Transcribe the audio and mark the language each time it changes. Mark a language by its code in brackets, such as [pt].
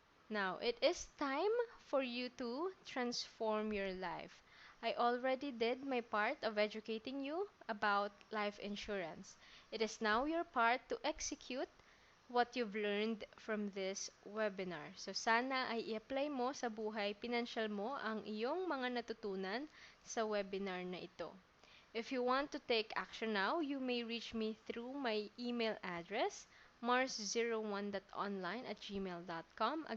[en] Now, it is time for you to transform your life. I already did my part of educating you about life insurance. It is now your part to execute what you've learned from this webinar. [tl] So sana ay i-apply mo sa buhay financial mo ang iyong mga natutunan sa webinar na ito. [en] If you want to take action now, you may reach me through my email address, mars01.online@gmail.com.